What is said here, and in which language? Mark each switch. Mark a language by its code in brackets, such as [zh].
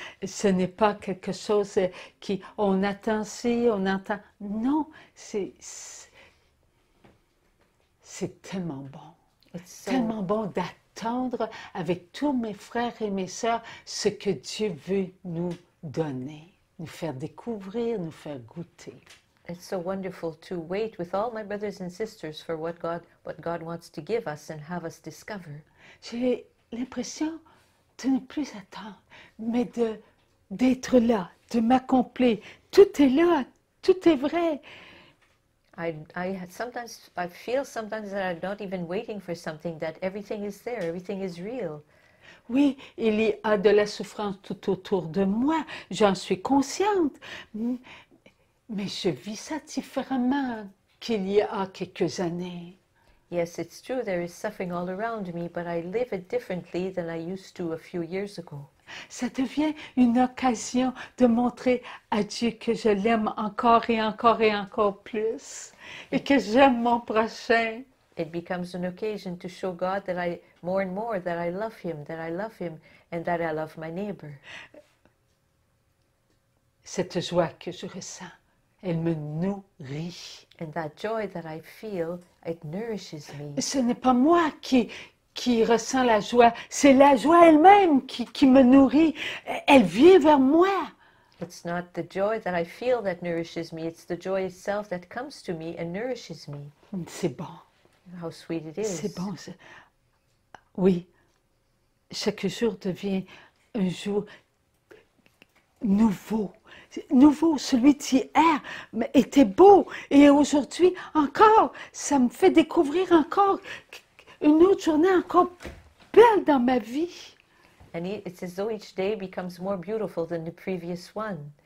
[fr] Ce n'est pas quelque chose qui, on attend ci, on attend. Non, c'est tellement bon. [en] It's [fr] Tellement bon d'attendre avec tous mes frères et mes sœurs ce que Dieu veut nous donner, nous faire découvrir, nous faire goûter. [en] It's so wonderful to wait with all my brothers and sisters for what God wants to give us and have us discover. [fr] J'ai l'impression de ne plus attendre, mais d'être là, de m'accomplir. Tout est là, tout est vrai. [en] I feel sometimes that I'm not even waiting for something, that everything is there, everything is real. [fr] Oui, il y a de la souffrance tout autour de moi, j'en suis consciente, mais je vis ça différemment qu'il y a quelques années. [en] Yes, it's true, there is suffering all around me, but I live it differently than I used to a few years ago. [fr] Ça devient une occasion de montrer à Dieu que je l'aime encore et encore et encore plus, et que j'aime mon prochain. [en] It becomes an occasion to show God that more and more, that I love Him, and that I love my neighbor. [fr] Cette joie que je ressens, elle me nourrit. [en] And that joy that I feel, it nourishes me. [fr] Ce n'est pas moi qui ressens la joie, c'est la joie elle-même qui me nourrit. Elle vient vers moi. [en] It's not the joy that I feel that nourishes me, it's the joy itself that comes to me and nourishes me. [fr] C'est bon. [en] How sweet it is. [fr] C'est bon. Oui, chaque jour devient un jour nouveau. Nouveau, celui d'hier était beau. Et aujourd'hui, encore, ça me fait découvrir encore une autre journée encore belle dans ma vie. [en] And it's as though each day becomes more beautiful than the previous one.